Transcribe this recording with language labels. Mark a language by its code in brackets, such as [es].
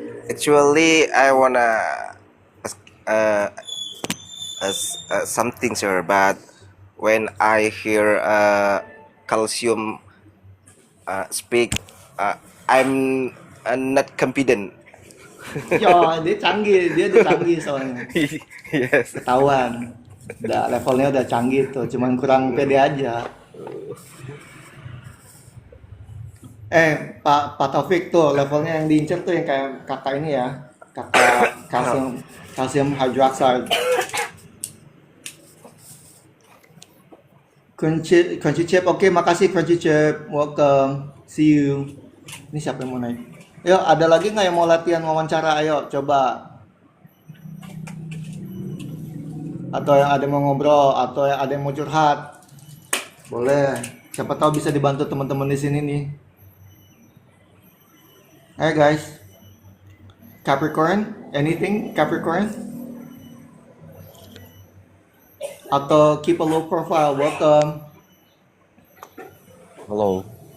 [en] Actually, I wanna ask, something, sir. But when I hear calcium speak, I'm not confident. [id] Ya, dia udah canggih soalnya. [en] Yes. [id] Ketahuan. Levelnya udah canggih tuh, cuman kurang pede aja. Pak Taufik tuh levelnya yang diincer tuh yang kayak kakak ini ya, kakak kalsium hydroxide. [en] Crunchy Chip, [id] oke, makasih [en] Crunchy Chip, welcome, see you. [id] Ini siapa yang mau naik? Yuk, ada lagi nggak yang mau latihan wawancara? Ayo, coba. Atau yang ada yang mau ngobrol, atau yang ada yang mau curhat, boleh. Siapa tahu bisa dibantu teman-teman di sini nih. [en] Hey guys, Capricorn, anything Capricorn? [id] Atau [en] keep a low profile, welcome. Hello.